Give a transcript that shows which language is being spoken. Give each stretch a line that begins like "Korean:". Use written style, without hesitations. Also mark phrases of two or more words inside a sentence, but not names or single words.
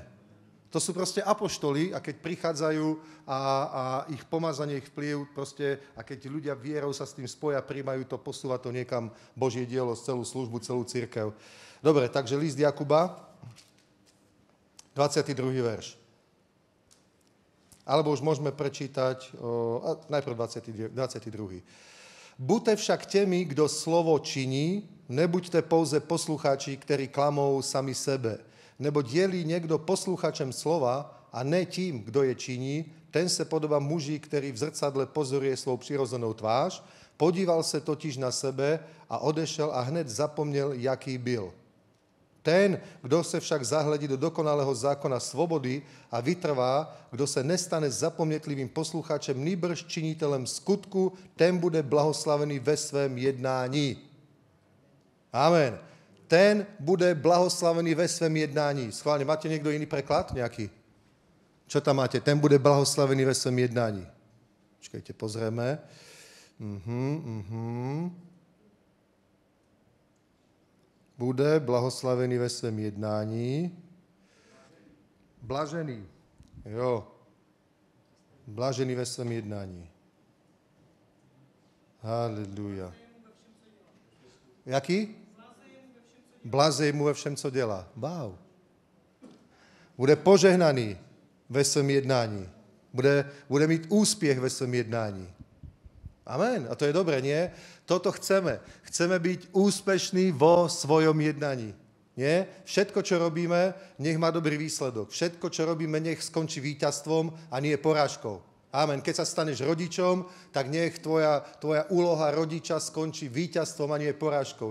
Slovak: To sú proste apoštoli a keď prichádzajú a ich pomazanie, ich vplyv proste, a keď ľudia vierou sa s tým spoja, príjmajú to, posúva to niekam Božie dielo, celú službu, celú cirkev. Dobre, takže list Jakuba, 22. verš. Alebo už môžeme prečítať, najprv 22.
Czech: Buďte však temi, kdo slovo činí, nebuďte pouze poslucháči, ktorí klamou sami sebe. Nebo je-li niekto posluchačem slova a ne tím, kdo je činí, ten se podobá muži, ktorý v zrcadle pozoruje svou přirozenou tvář, podíval se totiž na sebe a odešel a hned zapomněl, jaký byl. Ten, kdo se však zahledí do dokonalého zákona svobody a vytrvá, kdo se nestane zapomnětlivým posluchačem, nýbrž činitelem skutku, ten bude blahoslavený ve svém jednání.
Slovak: Amen.
Czech: Ten bude blahoslavený ve svém jednání.
Slovak: Schválne, máte niekto iný preklad? Nejaký? Čo tam máte?
Czech: Ten bude blahoslavený ve svém jednání.
Slovak: Počkajte, pozrieme.
Czech: Bude blahoslavený ve svém jednání.
Slovak: Blažený. Jo.
Czech: Blažený ve svém jednání. Haleluja. Jaký? Blazej mu ve všem, co dělá. Wow. Bude požehnaný ve svém jednání. Bude mít úspěch ve svém jednání.
Slovak: Amen. A to je dobré, nie? Toto chceme. Chceme byť úspešní vo svojom jednaní. Nie? Všetko, čo robíme, nech má dobrý výsledok. Všetko, čo robíme, nech skončí víťazstvom a nie porážkou. Amen. Keď sa staneš rodičom, tak nech tvoja úloha rodiča skončí víťazstvom a nie porážkou.